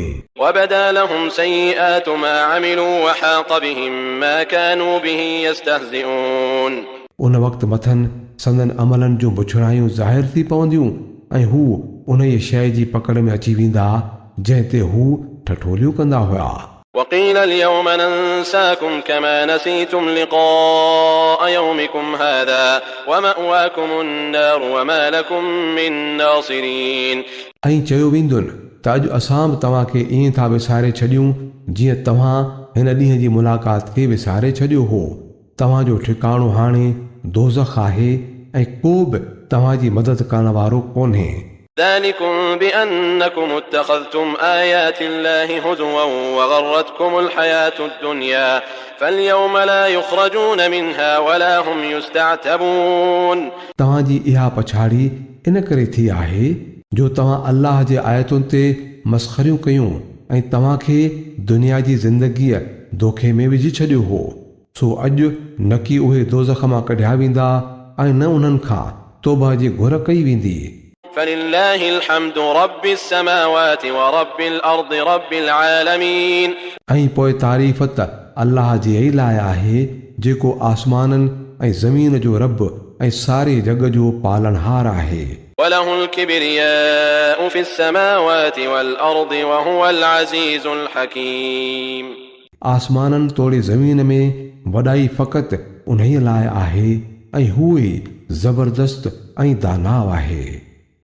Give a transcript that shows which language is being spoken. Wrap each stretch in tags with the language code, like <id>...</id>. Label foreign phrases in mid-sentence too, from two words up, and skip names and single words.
<ar>وبدا لهم سيئات ما عملوا وحاق بهم ما كانوا به يستهزئون।</ar> <sd>उन वक़्तु मथनि संदन अमलनि जूं बुछड़ायूं ज़ाहिर थी पवंदियूं ऐं हू उन ई शइ जी पकड़ में अची वेंदा जंहिं ते हू ठठोलियूं कंदा हुआ।</sd> <ar>وقيل اليوم ننساكم كما نسيتم لقاء يومكم هذا ومأواكم النار وما لكم من ناصرين।</ar> <sd>ऐं चयो वेंदुनि त अॼु असां बि तव्हांखे ईअं था विसारे छॾियूं जीअं तव्हां हिन ॾींहं जी मुलाक़ात खे विसारे छॾियो हो। तव्हांजो ठिकाणो हाणे दोज़ख आहे ऐं को बि तव्हांजी मदद करण वारो कोन्हे।</sd> <ar>ذلكم بأنكم اتخذتم آيات الله هزوا وغرتكم الحياة الدنيا فاليوم لا يخرجون منها ولا هم يستعتبون।</ar> <sd>तव्हांजी इहा पछाड़ी इन करे थी आहे जो तव्हां अल्लाह जे आयतुनि ते मस्ख़रियूं कयूं ऐं तव्हांखे दुनिया जी ज़िंदगीअ दोखे में विझी छॾियो हो, सो अॼु न की उहे दोज़ख मां कढिया वेंदा ऐं न उन्हनि खां तौबा जी घुर कई वेंदी।</sd> <ar>فلله الحمد رب السماوات ورب الأرض رب العالمين।</ar> <sd>ऐं पोइ तारीफ़ त अल्लाह जे ई लाइ आहे जेको आसमाननि ऐं ज़मीन जो रब ऐं सारे जग जो पालनहार आहे।</sd> <ar>وله الكبرياء في السماوات والأرض وهو العزيز الحكيم।</ar> <sd>आसमाननि तोड़े ज़मीन में वॾाई फ़क़ति उन्हीअ लाइ आहे ऐं हू ई ज़बरदस्त ऐं दानाव आहे।</sd>